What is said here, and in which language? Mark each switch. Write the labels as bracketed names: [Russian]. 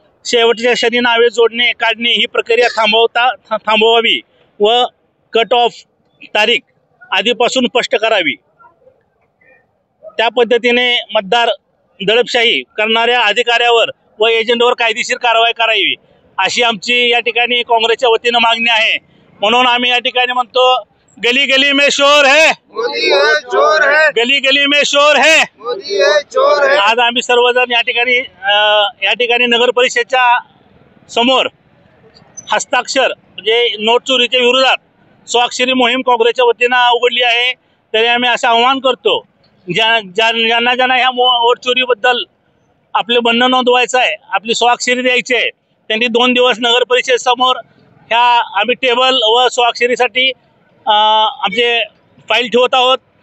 [Marathi] शेवटच्या क्षणी नावे जोडणे काढणे ही प्रक्रिया थांबवावी व कट ऑफ तारीख आधीपासून स्पष्ट करावी। त्या पद्धतीने मतदार दडपशाही करणाऱ्या अधिकाऱ्यावर व एजंटवर कायदेशीर कारवाई करावी अशी आमची या ठिकाणी काँग्रेसच्या वतीने मागणी आहे। म्हणून आम्ही या ठिकाणी म्हणतो, [Hindi] गली गली में शोर है, मोदी है चोर है, गली गली में शोर है, मोदी है चोर है। [Marathi] आज आम्ही सर्वजण या ठिकाणी नगर परिषदेच्या समोर हस्ताक्षर म्हणजे नोट चोरीच्या विरोधात स्वाक्षरी मोहीम काँग्रेसच्या वतीने उघडली आहे। तरी आम्ही असं आवाहन करतो ज्यांना ह्या वोट चोरीबद्दल आपले म्हणणं नोंदवायचं आहे, आपली स्वाक्षरी द्यायची आहे, त्यांनी 2 दिवस नगर परिषदेसमोर ह्या आम्ही टेबल व स्वाक्षरीसाठी आमचे फाईल ठेवत आहोत।